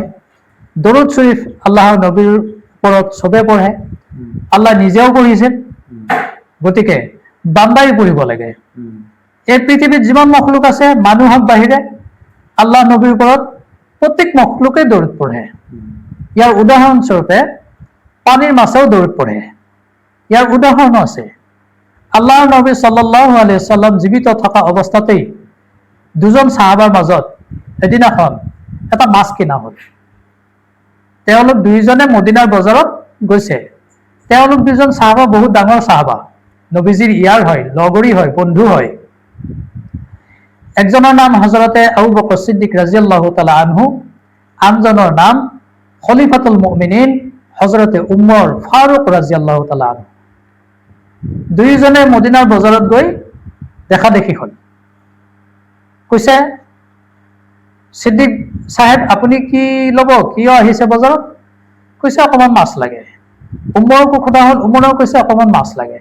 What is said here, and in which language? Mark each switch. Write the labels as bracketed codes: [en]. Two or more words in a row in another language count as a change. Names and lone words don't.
[as] দৰুদ শৰীফ আল্লাহৰ নবীৰ ওপৰত চবে পঢ়ে, আল্লাহ নিজেও পঢ়িছে, গতিকে বান্দাই পঢ়িব লাগে। এই পৃথিৱীত যিমান মখলুক আছে মানুহক বাহিৰে আল্লাহ নবীৰ ওপৰত প্ৰত্যেক মখলুকে দৰুদ পঢ়ে। ইয়াৰ উদাহৰণস্বৰূপে পানীৰ মাছেও দৰুদ পঢ়ে। ইয়াৰ উদাহৰণো আছে। আল্লাহৰ নবী [ar] صلى الله عليه وسلم [as] জীৱিত থকা অৱস্থাতেই দুজন সাহাবাৰ মাজত এদিনাখন এটা মাছ কিনা হ'ল। তেওঁলোক দুইজনে মদিনাৰ বজাৰত গৈছে। তেওঁলোক দুজন সাহাবা বহুত ডাঙৰ সাহাবা, নবীজিৰ ইয়াৰ হয়, লগৰী হয়, বন্ধু হয়। একজনৰ নাম হযৰতে আবু বকৰ সিদ্দিক [ar] رضي الله تعالى عنه, [as] আনজনৰ নাম [ar] خليفة المؤمنين [as] হযৰতে উমৰ ফাৰুক [ar] رضي الله تعالى عنه. [as] দুইজনে মদিনাৰ বজাৰত গৈ দেখা দেখি হ'ল। কৈছে, সিদ্দিক সাহেব আপুনি কি ল'ব, কিয় আহিছে বজাৰত? কৈছে অকণমান মাছ লাগে। উমৰকো সোধা হ'ল, উমৰেও কৈছে অকণমান মাছ লাগে।